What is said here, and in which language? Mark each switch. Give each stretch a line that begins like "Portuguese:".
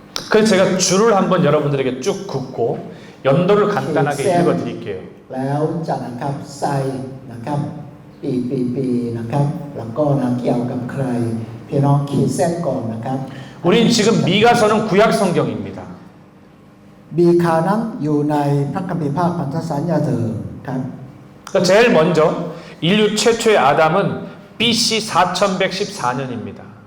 Korean: 그래서 제가 줄을 한번 여러분들에게 쭉 긋고 연도를 간단하게 읽어 드릴게요.
Thai: แล้วจะนะครับใส่นะครับปีนะครับแล้วก็นะเกี่ยวกับใครพี่น้องขีดเส้นก่อนนะครับ
Korean: 우린 지금 미가서는 구약 성경입니다.
Thai: บีคานั้นอยู่ในพระคัมภีร์ภาคพันธสัญญาเดิมครับ
Korean: 그러니까 제일 먼저 인류 최초의 아담은 BC 4114년입니다.